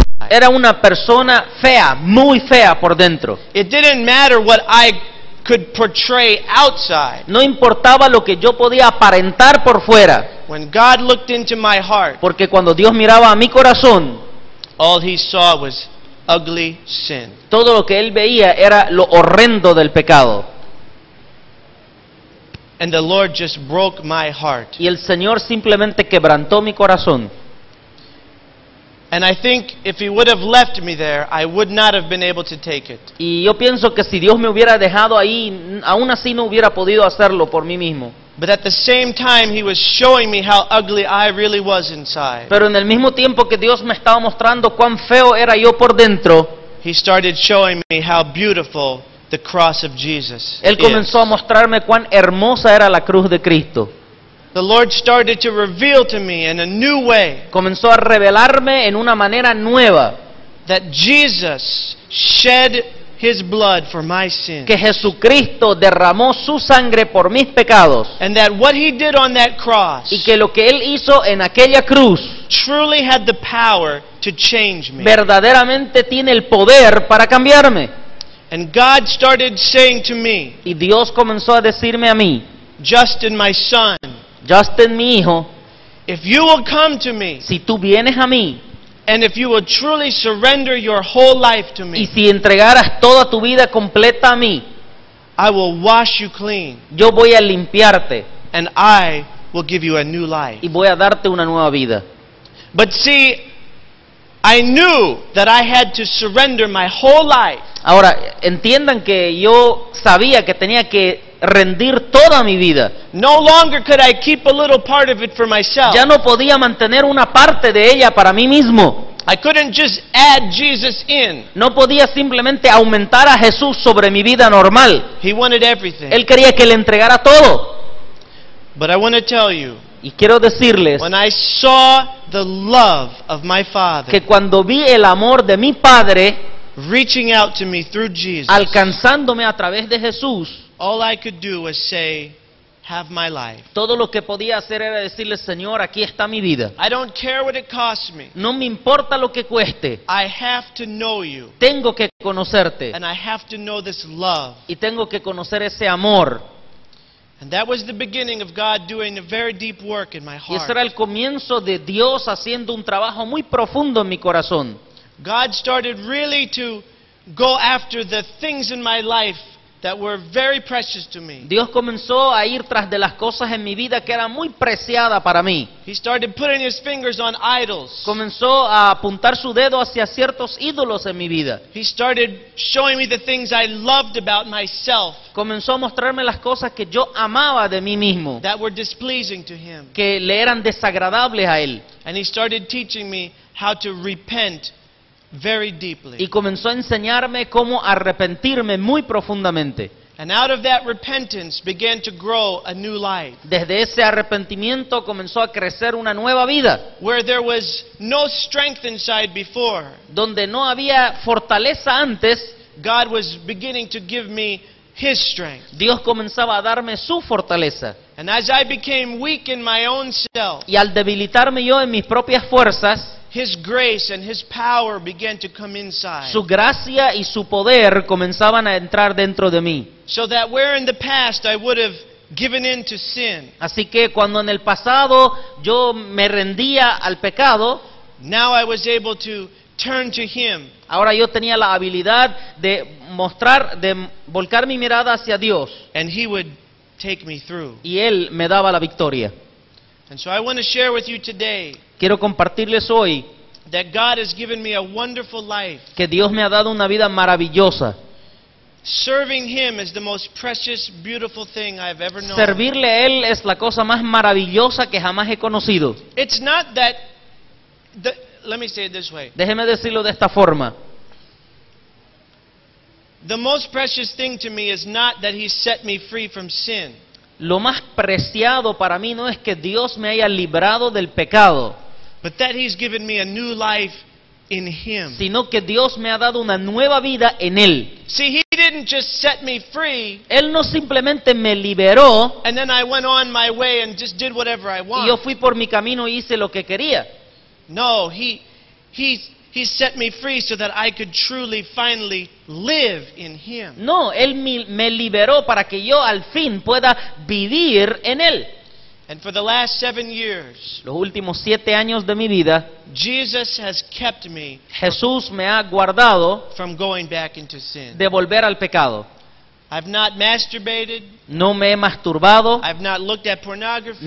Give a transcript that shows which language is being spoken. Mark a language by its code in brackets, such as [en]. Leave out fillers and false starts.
[es] Era una persona fea, muy fea por dentro. [en] It didn't matter what I could portray outside. [es] No importaba lo que yo podía aparentar por fuera. [en] When God looked into my heart, [es] porque cuando Dios miraba a mi corazón, [en] all he saw was ugly sin. [es] Todo lo que él veía era lo horrendo del pecado. [en] And the Lord just broke my heart. [es] Y el Señor simplemente quebrantó mi corazón. [en] And I think if he would have left me there, I would not have been able to take it. [es] Y yo pienso que si Dios me hubiera dejado ahí, aún así no hubiera podido hacerlo por mí mismo. [en] But at the same time, he was showing me how ugly I really was inside. [es] Pero en el mismo tiempo que Dios me estaba mostrando cuán feo era yo por dentro, [en] he started showing me how beautiful the cross of Jesus [es] Él comenzó a mostrarme cuán hermosa era la cruz de Cristo. [en] The Lord started to reveal to me in a new way. [es] Comenzó a revelarme en una manera nueva. [en] That Jesus shed his blood for my sins. [es] Que Jesucristo derramó su sangre por mis pecados. [en] And that what he did on that cross. [es] Y que lo que él hizo en aquella cruz. [en] Truly had the power to change me. [es] Verdaderamente tiene el poder para cambiarme. [en] And God started saying to me. [es] Y Dios comenzó a decirme a mí. [en] Justin, my son. [es] Justin, mi hijo, [en] if you will come to me, [es] si tú vienes a mí, [en] and if you will truly surrender your whole life to me, [es] y si entregaras toda tu vida completa a mí, [en] I will wash you clean, [es] yo voy a limpiarte, [en] and I will give you a new life. [es] Y voy a darte una nueva vida. [en] But see, I knew that I had to surrender my whole life. [es] Ahora, entiendan que yo sabía que tenía que rendir toda mi vida. [en] No longer could I keep a little part of it for myself. [es] Ya no podía mantener una parte de ella para mí mismo. [en] I couldn't just add Jesus in. [es] No podía simplemente aumentar a Jesús sobre mi vida normal. [en] He wanted everything. [es] Él quería que le entregara todo. [en] But I want to tell you, [es] y quiero decirles [en] when I saw the love of my Father, [es] que cuando vi el amor de mi Padre [en] reaching out to me through Jesus, [es] alcanzándome a través de Jesús, [en] all I could do was say, have my life. [es] Todo lo que podía hacer era decirle, Señor, aquí está mi vida. [en] I don't care what it costs me. [es] No me importa lo que cueste. [en] I have to know you. [es] Tengo que conocerte. [en] And I have to know this love. [es] Y tengo que conocer ese amor. [en] And that was the beginning of God doing a very deep work in my heart. [es] Y ese era el comienzo de Dios haciendo un trabajo muy profundo en mi corazón. [en] God started really to go after the things in my life that were very precious to me. [es] Dios comenzó a ir tras de las cosas en mi vida que eran muy preciadas para mí. [en] He started putting his fingers on idols. [es] Comenzó a apuntar su dedo hacia ciertos ídolos en mi vida. [en] He started showing me the things I loved about myself. [es] Comenzó a mostrarme las cosas que yo amaba de mí mismo. [en] That were displeasing to him. [es] Que le eran desagradables a él. [en] And he started teaching me how to repent very deeply. [es] Y comenzó a enseñarme cómo arrepentirme muy profundamente. [en] And out of that repentance began to grow a new life. [es] Desde ese arrepentimiento comenzó a crecer una nueva vida. [en] Where there was no strength inside before. [es] Donde no había fortaleza antes, [en] God was beginning to give me his strength. [es] Dios comenzaba a darme su fortaleza. [en] And as I became weak in my own self, [es] y al debilitarme yo en mis propias fuerzas, [en] his grace and his power began to come inside. [es] Su gracia y su poder comenzaban a entrar dentro de mí. [en] So that where in the past I would have given in to sin. [es] Así que cuando en el pasado yo me rendía al pecado, [en] now I was able to turn to him. [es] Ahora yo tenía la habilidad de volcar mi mirada hacia Dios. [en] And he would take me through. [es] Y él me daba la victoria. [en] And so I want to share with you today. [es] Quiero compartirles hoy [en] that God has given me a wonderful life. [es] Que Dios me ha dado una vida maravillosa. [en] Serving him is the most precious, beautiful thing I've ever known. [es] Servirle a él es la cosa más maravillosa que jamás he conocido. [en] It's not that let me say it this way. [es] Déjeme decirlo de esta forma. [en] The most precious thing to me is not that He set me free from sin. [es] Lo más preciado para mí no es que Dios me haya librado del pecado, [en] but that He's given me a new life in Him. [es] Sino que Dios me ha dado una nueva vida en Él. [en] See, He didn't just set me free. [es] Él no simplemente me liberó [en] And then I went on my way and just did whatever I want. [es] y yo fui por mi camino y hice lo que quería. [en] No, He set me free so that I could truly, finally live in Him. [es] No, Él me liberó para que yo al fin pueda vivir en Él. [en] And for the last 7 years, [es] Los últimos 7 años de mi vida, [en] Jesus has kept me [es] Jesús me ha guardado [en] from going back into sin. [es] de volver al pecado. [en] I've not masturbated. [es] No me he masturbado, [en] I've not looked at pornography.